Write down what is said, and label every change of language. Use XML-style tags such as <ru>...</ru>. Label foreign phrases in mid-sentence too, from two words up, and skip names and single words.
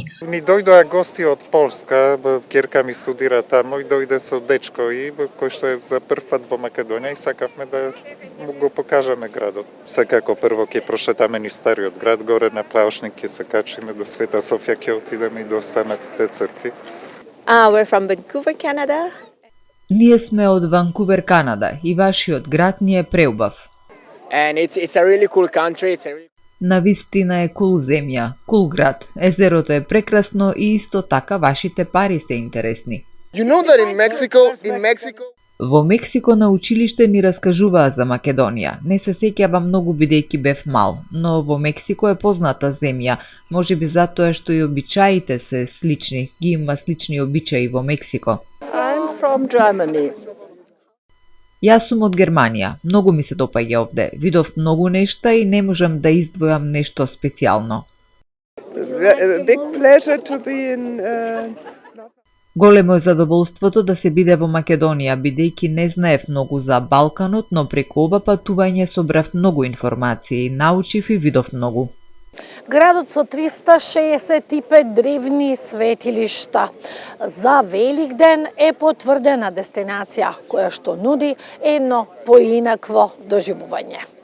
<mk>Ми дојдоа гости од Полска, ќерка ми студира тамо и дојде со дечко и кој што е за прв пат во Македонија и сакавме да му го покажеме градот. Секако прво ќе прошетаме низ стариот град, горе на Плаушник ќе се качиме до Света Софија, ќе отидеме и до останатите цркви.</mk> <en>We're from Vancouver, Canada.</en> <mk>Ние сме од Ванкувер, Канада и вашиот град ни е преубав.</mk> <en>And it's a really cool country.</en> <mk>Навистина е кул земја, кул град. Езерото е прекрасно и исто така вашите пари се интересни.</mk> <en>You know that in Mexico...</en> <mk>Во Мексико на училиште ни раскажуваа за Македонија. Не се сеќавам многу бидејќи бев мал, но во Мексико е позната земја, можеби затоа што и обичаите се слични. Ги има слични обичаи во Мексико.</mk> <en>I'm from Germany.</en> <mk>Јас сум од Германија. Многу ми се допаѓа овде. Видов многу нешта и не можам да издвојам нешто специјално.</mk> <en>Big pleasure to be in</en> <mk>Големо е задоволството да се биде во Македонија, бидејќи не знаев многу за Балканот, но преку ова патување собрав многу информации, научив и видов многу. Градот со 365 древни светилишта за Великден е потврдена дестинација која што нуди едно поинакво доживување.</mk>